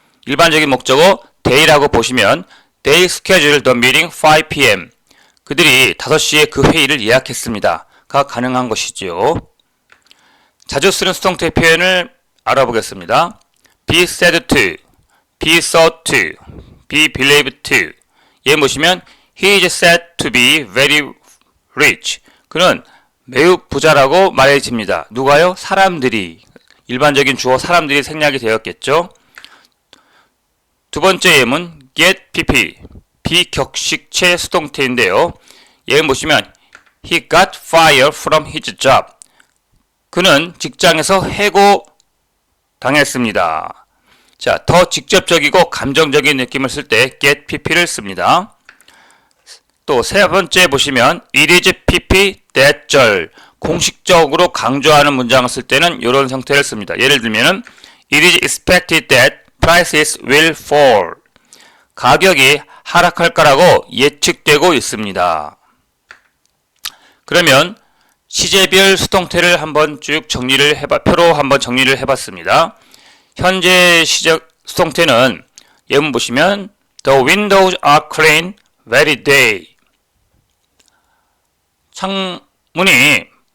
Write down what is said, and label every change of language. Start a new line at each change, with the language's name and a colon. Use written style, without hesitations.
Korean: 일반적인 목적어 they라고 보시면
English: They scheduled the meeting 5 p.m.
Korean: 그들이 5시에 그 회의를 예약했습니다. 가 가능한 것이지요. 자주 쓰는 수동태 표현을 알아보겠습니다.
English: be said to, be thought to, be believed to.
Korean: 예문 보시면
English: He is said to be very rich.
Korean: 그는 매우 부자라고 말해집니다. 누가요? 사람들이. 일반적인 주어 사람들이 생략이 되었겠죠. 두 번째 예문 get pp. 비격식체 수동태인데요. 예문 보시면
English: He got fired from his job.
Korean: 그는 직장에서 해고 당했습니다. 자, 더 직접적이고 감정적인 느낌을 쓸 때 get pp를 씁니다. 또 세 번째 보시면 It is pp that 절. 공식적으로 강조하는 문장을 쓸 때는 이런 형태를 씁니다. 예를 들면
English: It is expected that prices will fall.
Korean: 가격이 하락할 거라고 예측되고 있습니다. 그러면 시제별 수동태를 한번 쭉 표로 한번 정리를 해봤습니다. 현재 시제 수동태는 예문 보시면
English: The windows are clean every day.
Korean: 창문이